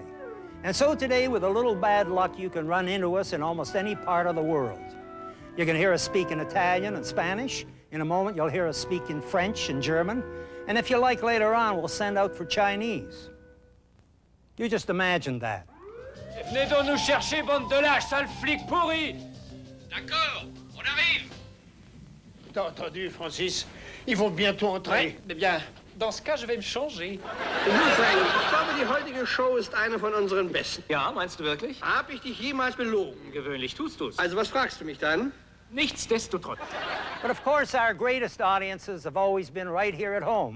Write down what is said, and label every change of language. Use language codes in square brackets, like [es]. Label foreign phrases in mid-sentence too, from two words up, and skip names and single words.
[en] And so today, with a little bad luck, you can run into us in almost any part of the world. You can hear us speak in Italian and Spanish. In a moment, you'll hear us speak in French and German. And if you like, later on, we'll send out for Chinese. You just imagine that. [fr] Venez donc nous chercher, bande de lâches, sale flic pourri! D'accord, on arrive. T'as entendu, Francis? Ils vont bientôt entrer. Eh bien, Dans ce cas, je vais me changer. [de] Frank, ich glaube, die heutige Show ist eine von unseren besten. Ja, meinst du wirklich? Hab ich dich jemals belogen? Gewöhnlich tust du's. Also, was fragst du mich dann? Nichtsdestotrotz. [en] But of course, our greatest audiences have always been right here at home.